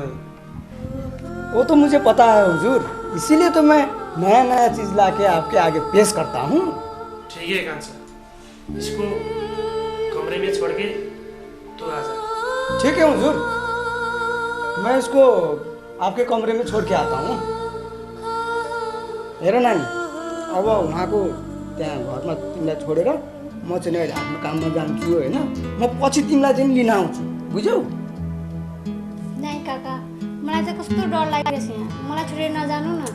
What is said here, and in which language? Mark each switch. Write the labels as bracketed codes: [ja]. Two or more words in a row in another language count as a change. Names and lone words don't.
[hi] वो तो मुझे पता है हुजूर इसीलिए तो मैं नया नया चीज लाके आपके आगे पेश करता हूँ ठीक है कांसा इसको कमरे में छोड़ के तू आ जा ठीक है हुजूर मैं इसको आपके कमरे में छोड़ के आता हूँ [ne] हेर नानी अब उहाँको त्यहाँ घरमा तिमीलाई छोडेर म चाहिँ अहिले आफ्नो काममा जान्छु होइन म पछि तिमीलाई चाहिँ लिन आउँछु बुझ्यौ नै काका मलाई त कस्तो डर लागिरहेछ यहाँ मलाई छोडेर नजानु न